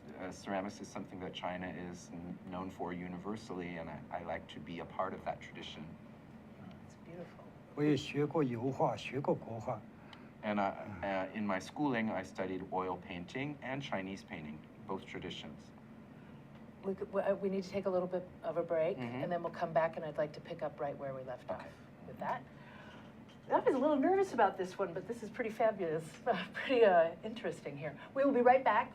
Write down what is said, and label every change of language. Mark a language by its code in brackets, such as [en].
[en] Ceramics is something that China is known for universally, and I like to be a part of that tradition. It's beautiful. [zh] 我也学过油画，学过国画。 [en] And in my schooling, I studied oil painting and Chinese painting, both traditions. We need to take a little bit of a break, and then we'll come back, and I'd like to pick up right where we left off with that. I was a little nervous about this one, but this is pretty fabulous, pretty interesting here. We will be right back.